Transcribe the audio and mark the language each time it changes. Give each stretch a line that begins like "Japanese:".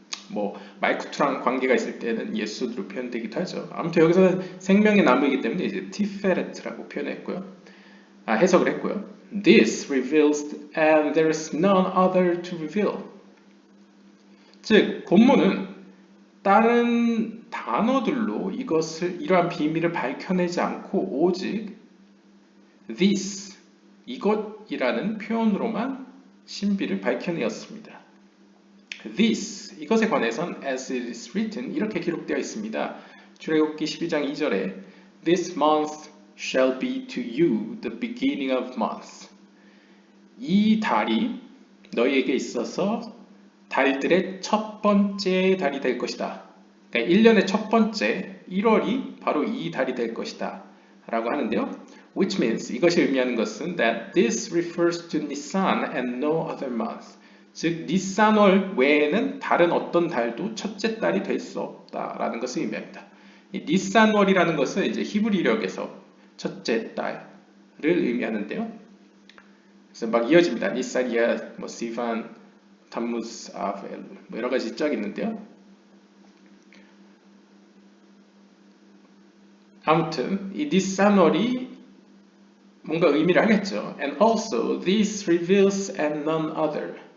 Korean: 뭐 말쿠트랑 관계가 있을 때는 예수드로 표현되기도 하죠. 아무튼 여기서는 생명의 나무이기 때문에 이제 티페레트라고 해석을 했고요.
English: This reveals and there is none other to reveal.
Korean: 즉 본문은 다른 단어들로 이러한 비밀을 밝혀내지 않고 오직 this, 이것이라는 표현으로만 신비를 밝혀내었습니다. This, 이것에 관해선
English: as it is written
Korean: 이렇게 기록되어 있습니다. 출애굽기 12장 2절에
English: This month shall be to you the beginning of months.
Korean: 이 달이 너희에게 있어서 달들의 첫 번째 달이 될 것이다. 그러니까 1년의 첫 번째 1월이 바로 이 달이 될 것이다 라고 하는데요.
English: Which means,
Korean: 이것이 의미하는 것은
English: that this refers to Nisan and no other month.
Korean: 즉 니산월 외에는 다른 어떤 달도 첫째 달이 될 수 없다라는 것을 의미합니다. 이 니산월이라는 것은 이제 히브리력에서 첫째 달을 의미하는데요. 그래서 막 이어집니다. 니산이야, 뭐 시반, 담무스, 아벨, 뭐 여러 가지 쫙 있는데요. 아무튼 이 this 쌍어리 뭔가 의미를 하겠죠.
English: And also this reveals and none other.